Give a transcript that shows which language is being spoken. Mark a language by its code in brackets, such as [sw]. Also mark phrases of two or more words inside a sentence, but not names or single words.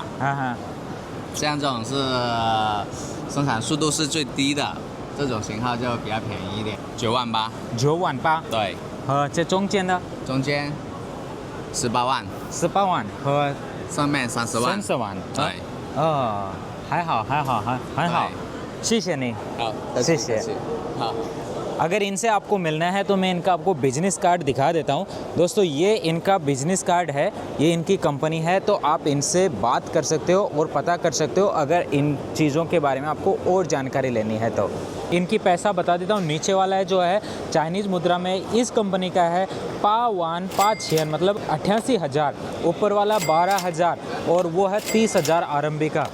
[zh] 像这种是生产速度是最低的，这种型号就比较便宜一点，9万8。 9万8。对。和这中间的？中间18万。 18万和上面30万。 30万。对。还好还好还好，谢谢你。好，谢谢。好。 [hi] अगर इनसे आपको मिलना है तो मैं इनका आपको [en] business card [hi] दिखा देता हूँ। दोस्तों ये इनका [en] business card [hi] है, ये इनकी कंपनी है, तो आप इनसे बात कर सकते हो और पता कर सकते हो अगर इन चीज़ों के बारे में आपको और जानकारी लेनी है तो। इनकी पैसा बता देता हूँ, नीचे वाला है जो है चाइनीज़ मुद्रा में इस कंपनी का है 5,156 मतलब 88,000, ऊपर वाला 12,000 और वो है 30,000 RMB का।